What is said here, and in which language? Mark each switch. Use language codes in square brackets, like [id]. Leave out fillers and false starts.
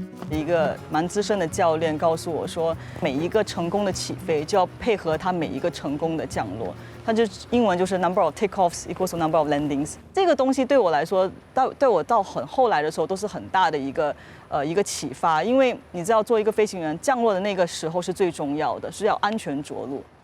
[zh] 一个蛮资深的教练告诉我说，每一个成功的起飞就要配合它每一个成功的降落。它就英文就是 [en] number of takeoffs equals to number of landings。 [zh] 这个东西对我来说，对我到很后来的时候都是很大的一个启发，因为你知道，做一个飞行员降落的那个时候是最重要的，是要安全着陆。